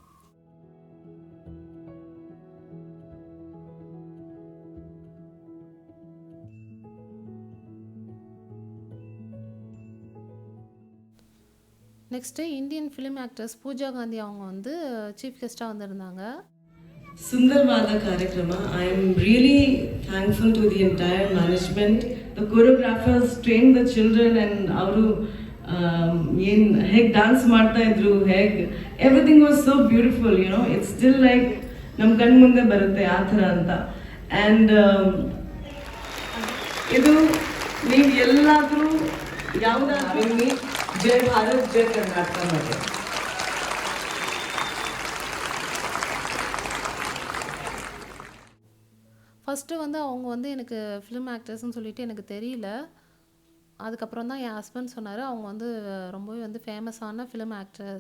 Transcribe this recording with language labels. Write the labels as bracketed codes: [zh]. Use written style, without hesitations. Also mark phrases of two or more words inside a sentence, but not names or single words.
[ta] நெக்ஸ்ட்டு [en] Indian film actress [ta] பூஜா காந்தி அவங்க வந்து [en] chief guest [ta] வந்திருந்தாங்க. [kn] ಸುಂದರವಾದ ಕಾರ್ಯಕ್ರಮ. [en] I am really thankful to the entire management. The choreographers train the children and [kn] ಅವರು ಏನು ಹೇಗೆ ಡ್ಯಾನ್ಸ್ ಮಾಡ್ತಾ ಇದ್ರು, ಹೇಗೆ [en] everything was so beautiful. It's still like [kn] ನಮ್ಮ ಕಣ್ಣು ಮುಂದೆ ಬರುತ್ತೆ ಆ ಥರ ಅಂತ. ಆ್ಯಂಡ್ ಇದು ನೀವು ಎಲ್ಲಾದರೂ ಯಾವುದಾದ್ರೂ ಜೈ ಭಾರತ್ ಜೈ ಕರ್ನಾಟಕ ಮಾಡಿ. [ta] ஃபஸ்ட்டு வந்து அவங்க வந்து எனக்கு [en] film actors [ta] சொல்லிட்டு எனக்கு தெரியல. அதுக்கப்புறம் தான் என் ஹஸ்பண்ட் சொன்னார், அவங்க வந்து ரொம்பவே வந்து [en] famous film actress.